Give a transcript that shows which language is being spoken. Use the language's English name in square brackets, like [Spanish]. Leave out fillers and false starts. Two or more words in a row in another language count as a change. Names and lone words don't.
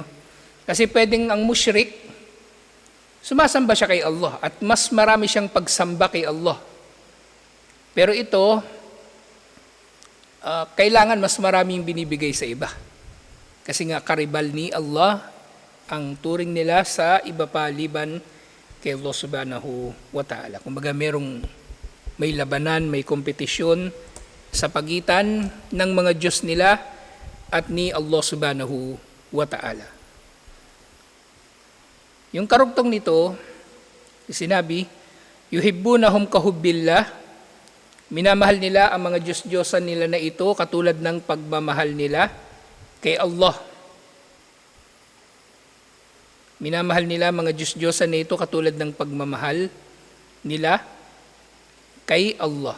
[Filipino] Kasi pwedeng ang mushrik, sumasamba siya kay Allah at mas marami siyang pagsamba kay Allah. Pero ito, kailangan mas maraming binibigay sa iba. Kasi nga karibal ni Allah ang turing nila sa iba pa liban kay Allah [Arabic] سبحانه وتعالى. [Filipino] Kumbaga may labanan, may kompetisyon sa pagitan ng mga Diyos nila at ni Allah [Arabic] سبحانه وتعالى. [Filipino] Yung karugtong nito, sinabi, [Arabic] يحبونهم كحب الله, [Filipino] minamahal nila ang mga Diyos-Diyosan nila na ito katulad ng pagmamahal nila kay Allah. Minamahal nila mga Diyos-Diyosan na ito katulad ng pagmamahal nila kay Allah.